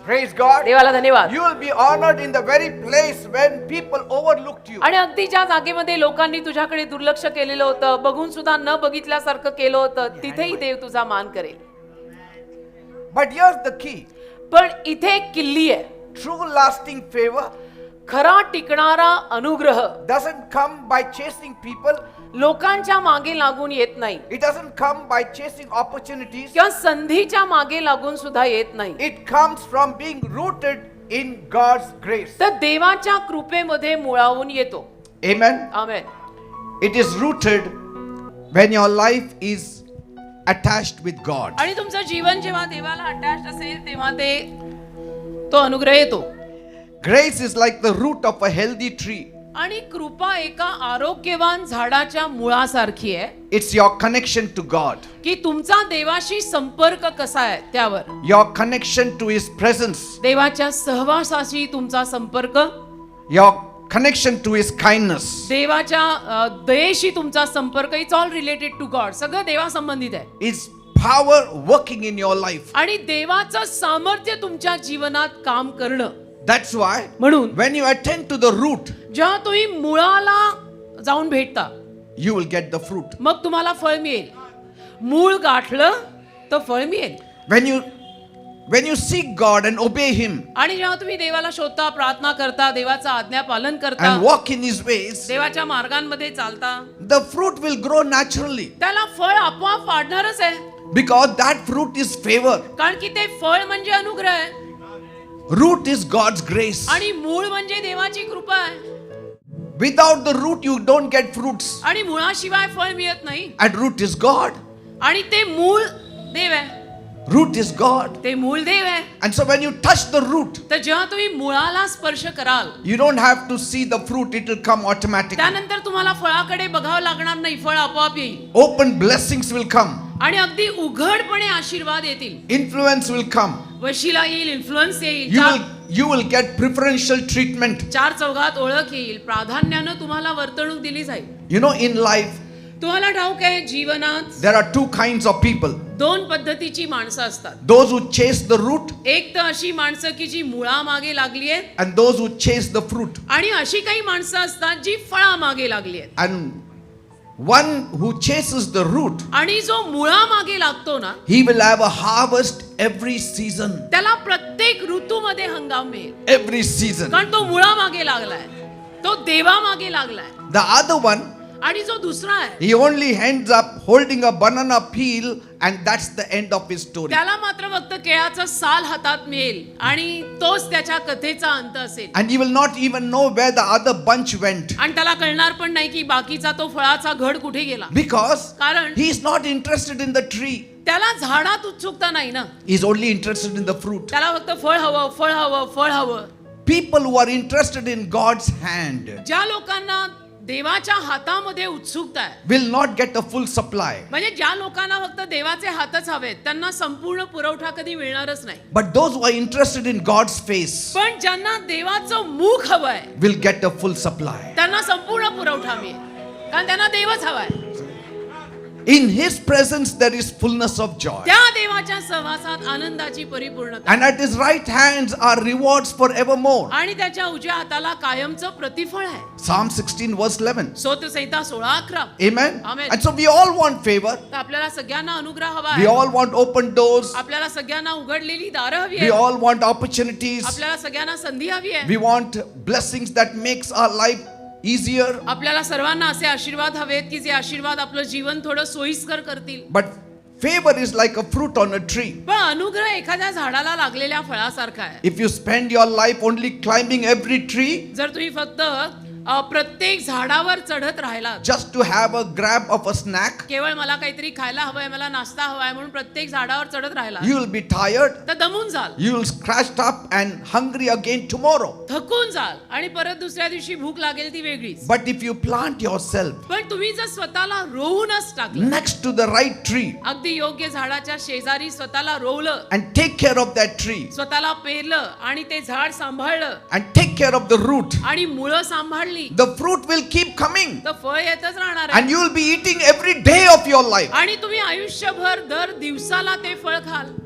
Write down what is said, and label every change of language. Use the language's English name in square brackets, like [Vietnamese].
[English] Praise God. [Marathi] देवाला धन्यवाद. [English] You will be honored in the very place when people overlooked you. [Marathi] आणि अगदी ज्या जागेमध्ये लोकांनी तुझ्याकडे दुर्लक्ष केलेलं होतं, बघून सुद्धा न बघितल्यासारखं केलं होतं, तिथेही देव तुझा मान करेल. [English] But here's the key. [Marathi] पण इथे एक किल्ली आहे. [English] True lasting favor [Marathi] खरा टिकणारा अनुग्रह [English] doesn't come by chasing people. [Marathi] लोकांच्या मागे लागून येत नाही, [English] It doesn't come by chasing opportunities. [Marathi] किंवा संधीच्या मागे लागून सुद्धा येत नाही. [English] It comes from being rooted in God's grace. [Marathi] तर देवाच्या कृपेमध्ये मुळावून येतो. [English] Amen. [Marathi] Amen. [English] It is rooted when your life is attached with God. [Marathi] आणि तुमचं जीवन जेव्हा देवाला अटॅच असेल तेव्हा ते तो अनुग्रह येतो. [English] Grace is like the root of a healthy tree. [Marathi] आणि कृपा एका आरोग्यवान झाडाच्या मुळासारखी आहे. [English] It's your connection to God. [Marathi] की तुमचा देवाशी संपर्क कसा आहे त्यावर. [English] Your connection to His presence. [Marathi] देवाच्या सहवासाशी तुमचा संपर्क. [English] Your connection to His kindness. [Marathi] देवाच्या दयेशी तुमचा संपर्क. [English] It's all related to God. [Marathi] सगळं देवा संबंधित आहे. [English] It's power working in your life. [Marathi] आणि देवाचं सामर्थ्य तुमच्या जीवनात काम करणं. [English] That's why [Marathi] म्हणून [English] when you attend to the root, [Marathi] जेव्हा तुम्ही मुळाला जाऊन भेटता, [English] you will get the fruit. [Marathi] मग तुम्हाला फळ मिळेल. मूळ गाठलं तर फळ मिळेल. [English] When you seek God and obey Him [Marathi] आणि जेव्हा तुम्ही देवाला शोधता, प्रार्थना करता, देवाचा आज्ञा पालन करता, [English] and walk in His ways, [Marathi] देवाच्या मार्गांमध्ये चालता, [English] the fruit will grow naturally. [Marathi] त्याला फळ आपोआप वाढणारच आहे. [English] Because that fruit is favor. [Marathi] कारण की ते फळ म्हणजे अनुग्रह आहे [English] Root is God's grace. [Marathi] आणि मूळ म्हणजे देवाची कृपा आहे [English] Without the root, you don't get fruits. [Marathi] आणि मुळाशिवाय फळ मिळत नाही [English] And root is God. [Marathi] आणि ते मूळ देव आहे [English] Root is God. [Marathi] ते मूळ देव आहे [English] And so when you touch the root, [Marathi] तर जेव्हा तुम्ही मुळाला स्पर्श कराल [English] you don't have to see the fruit, it will come automatically. [Marathi] त्यानंतर तुम्हाला फळाकडे बघावं लागणार नाही फळ आपोआप येईल [English] Open blessings will come. [Marathi] आणि अगदी उघडपणे आशीर्वाद येतील [English] Influence will come. [Marathi] वशिला येईल इन्फ्लुएन्स येईल [English] You will get preferential treatment. [Marathi] चार चौघात ओळख येईल प्राधान्यानं तुम्हाला वर्तणूक दिली जाईल [English] You know, in life, [Marathi] तुम्हाला ठाऊक आहे जीवनात [English] there are two kinds of people. [Marathi] दोन पद्धतीची माणसं असतात [English] Those who chase the root [Marathi] एक तर अशी माणसं की जी मुळामागे लागली आहेत [English] and those who chase the fruit. [Marathi] आणि अशी काही माणसं असतात जी फळामागे लागली आहेत [English] And one who chases the root, [Marathi] आणि जो मुळामागे लागतो ना [English] he will have a harvest every season. [Marathi] त्याला प्रत्येक ऋतूमध्ये हंगाम मिळेल [English] Every season. [Marathi] कारण तो मुळामागे लागलाय तो देवामागे लागलाय [English] The other one, [Marathi] आणि जो दुसरा आहे [English] he only ends up holding a banana peel and that's the end of his story. [Marathi] त्याला मात्र फक्त केळाचं साल हातात मिळेल आणि तोच त्याच्या कथेचा अंत असेल [English] And he will not even know where the other bunch went. [Marathi] आणि त्याला कळणार पण नाही की बाकीचा तो फळाचा घड कुठे गेला [English] Because [Marathi] कारण [English] he is not interested in the tree. [Marathi] त्याला झाडात उत्सुकता नाही ना [English] He is only interested in the fruit. [Marathi] त्याला फक्त फळ हवं फळ हवं फळ हवं [English] People who are interested in God's hand [Marathi] ज्या लोकांना देवाच्या हातामध्ये उत्सुकता आहे [English] will not get a full supply. [Marathi] म्हणजे ज्या लोकांना फक्त देवाचे हातच हवेत त्यांना संपूर्ण पुरवठा कधी मिळणारच नाही [English] But those who are interested in God's face [Marathi] पण ज्यांना देवाचं मुख हवंय [English] will get a full supply. [Marathi] त्यांना संपूर्ण पुरवठा मिळेल कारण त्यांना देवच हवाय [English] In his presence there is fullness of joy. [Marathi] त्या देवाच्या सहवासात आनंदाची परिपूर्णता [English] And at his right hands are rewards forevermore. [Marathi] आणि त्याच्या उजव्या हाताला कायमचं प्रतिफळ आहे [English] Psalm 16 verse 11. [Marathi] स्तोत्रसंहिता 16:11 [English] Amen. Amen. And so we all want favor. [Marathi] तर आपल्याला सगळ्यांना अनुग्रह हवा [English] We [Marathi] आहे [English] all want open doors. [Marathi] आपल्याला सगळ्यांना उघडलेली दारं हवी [English] We [Marathi] आहे [English] all want opportunities. [Marathi] आपल्याला सगळ्यांना संधी हवी आहे [English] We want blessings that makes our life easier. [Marathi] आपल्याला सर्वांना असे आशीर्वाद हवेत की जे आशीर्वाद आपलं जीवन थोडं सोयीस्कर करतील [English] But favor is like a fruit on a tree. [Marathi] पण अनुग्रह एखाद्या झाडाला लागलेल्या फळासारखा आहे [English] If you spend your life only climbing every tree [Marathi] जर तुम्ही फक्त प्रत्येक झाडावर चढत राहिला [English] just to have a grab of a snack, [Marathi] केवळ मला काहीतरी खायला हवंय मला नाश्ता हवाय म्हणून प्रत्येक झाडावर चढत राहिला [English] you will be tired. [Marathi] तर दमून जाल [English] You will scratched up and hungry again tomorrow. [Marathi] थकून जाल आणि परत दुसऱ्या दिवशी भूक लागेल ती वेगळीच [English] But if you plant yourself [Marathi] पण तुम्ही जर स्वतःला रोवूनच टाकलं [English] next to the right tree [Marathi] अगदी योग्य झाडाच्या शेजारी स्वतःला रोवलं [English] and take care of that tree [Marathi] स्वतःला पेरलं आणि ते झाड सांभाळलं [English] and take care of the root, [Marathi] आणि मुळं सांभाळली [English] the fruit will keep coming [Marathi] तर फळ येतच राहणार आहे [English] and you will be eating every day of your life. [Marathi] आणि तुम्ही आयुष्यभर दर दिवसाला ते फळ खाल